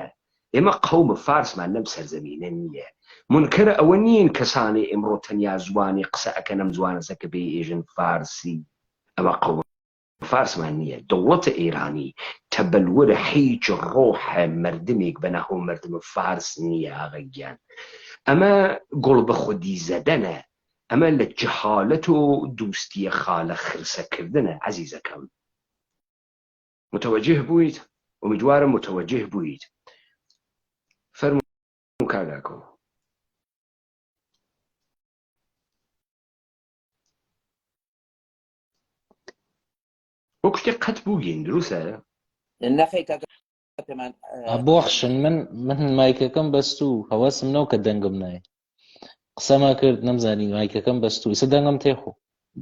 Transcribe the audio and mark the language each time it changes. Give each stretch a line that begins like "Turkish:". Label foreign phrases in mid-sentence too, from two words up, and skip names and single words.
Central Kurdish: ئێمە قەومە فارسمان لەم سەرزەمینە نییە. منکەرە ئەوە نین کەسانی ئێمڕۆ تەنیا زوانی قسە ئەکەن ئەم زوانەسە کە بێ ئێژن فارسی ئەمە قەومە فارسمان نییە. دەوڵەتە ئێرانی تەبەلوەرە هیچ ڕۆحە مردمێک بەناو مردمە فارس نییە ئاغایان. ئەمە گوڵ بە خودی زەدەنە ئەمە لە جەهالەت و دووستیە خالە خرسەکردنە عەزیزەکەم. متوجه بوویت؟ امیدوارم متوجه بوویت. فەرموو کاگاکۆ. وەک شتێک قەت بووگین دروستە؟ نەخێ کاکە پێمان بۆخشن من مایکەکەم بەست و هەواسم نەوە کە دەنگم نایە قسەما کرد نەمزانی مایکەکەم بەست و ئیسە دەنگم تێخۆ